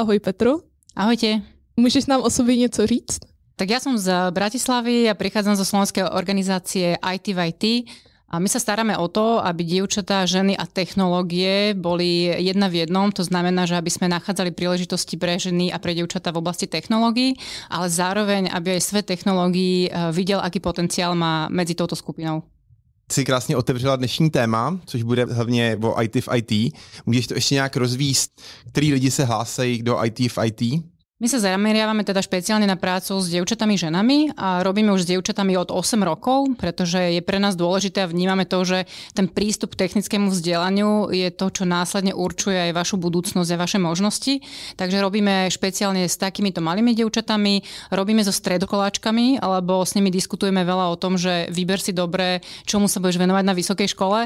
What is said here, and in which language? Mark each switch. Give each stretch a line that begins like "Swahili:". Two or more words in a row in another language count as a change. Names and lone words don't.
Czech: Ahoj Petro. Ahojte. Můžeš nám o sobě něco říct?
Slovak: Tak ja som z Bratislavy a prichádzam zo slovenskej organizácie IT v IT. A my sa staráme o to, aby dievčatá, ženy a technológie boli jedna v jednom. To znamená, že aby sme nachádzali príležitosti pre ženy a pre dievčatá v oblasti technológií, ale zároveň, aby aj svet technológií videl, aký potenciál má medzi touto skupinou.
Czech: Si krásně otevřela dnešní téma, což bude hlavně o IT v IT. Můžeš to ještě nějak rozvíst, který lidi se hlásají do IT v IT?
Slovak: My sa zameriavame teda špeciálne na prácu s dievčatami, ženami a robíme už s dievčatami od 8 rokov, pretože je pre nás dôležité a vnímame to, že ten prístup k technickému vzdelaniu je to, čo následne určuje aj vašu budúcnosť a vaše možnosti. Takže robíme špeciálne s takýmito malými dievčatami, robíme so stredokoláčkami, alebo s nimi diskutujeme veľa o tom, že vyber si dobre, čomu sa budeš venovať na vysokej škole.